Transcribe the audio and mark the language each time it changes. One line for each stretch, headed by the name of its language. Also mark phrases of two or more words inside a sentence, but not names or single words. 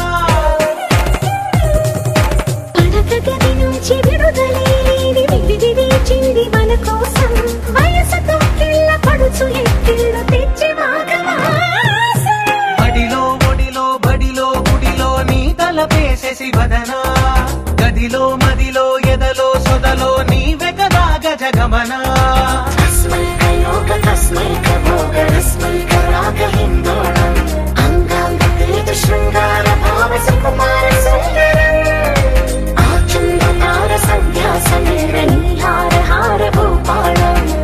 Telugu: పడక గది నుంచి విడుదలేని విడిది చింది మన కోసం వయసుతో కిళ్ళ పడుచు ఎక్కిళ్ళు తెచ్చి మాగవాస బడిలో ఒడిలో బడిలో గుడిలో నీ తలపేసేసి వదనా గదిలో మదిలో ఎదలో సొదలో నీవే కదా గజగమనా
Sanskrit: अस्मैक योग तस्मैक भोग रस्मैक राग हिन्दोळम् अंगांग तेज शृंगार भाव सुकुमार सुंदरम् आचंद्र तार संध्या समीर नीहार हार भूपालम्